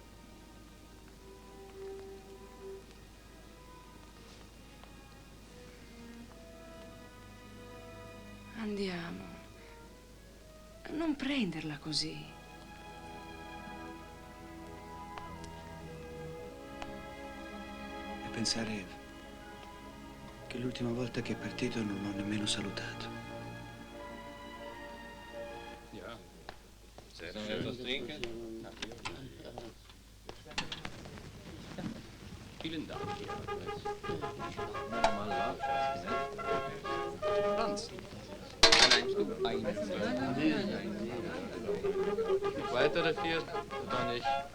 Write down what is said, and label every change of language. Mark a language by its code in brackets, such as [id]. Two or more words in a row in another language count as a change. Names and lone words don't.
[it] Andiamo. Non prenderla così. E pensare che l'ultima volta che è partito non l'ho nemmeno salutato. [de] Etwas trinken? Vielen Dank. Mal laufen. Franz. Weitere vier? Oder nicht?